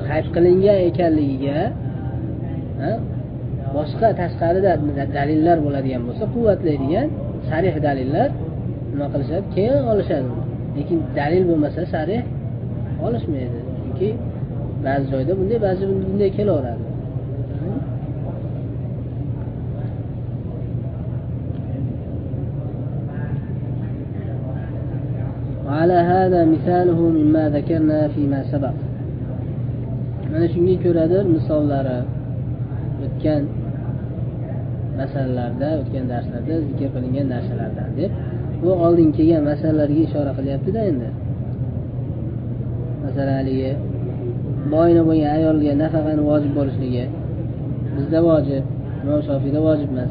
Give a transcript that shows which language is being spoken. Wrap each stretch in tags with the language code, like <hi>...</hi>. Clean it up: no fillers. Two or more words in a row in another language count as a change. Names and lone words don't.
<uz>Qayd qilingan ekanligiga boshqa tashqarida dalillar bo'ladigan bo'lsa, quvvatlaydigan sarih dalillar nima qilishadi? Keyin olishadi. Lekin dalil bo'lmasa sarih olishmaydi. Chunki ba'zi joyda bunday, ba'zi joyda bunday kelaveradi.</uz> <ar>وعلى هذا مثاله مما ذكرنا فيما سبق.</ar> <uz>Mana shunga ko'radir misollari o'tgan masalalarda, o'tgan darslarda zikr qilingan narsalardan deb bu oldin kelgan masalalarga ishora qilyapti-da endi. Masalan, haligi boyna bo'lgan ayolga nafaqani vojib bo'lishligi bizda vojib, Imom Shofiyda vojib emas.</uz>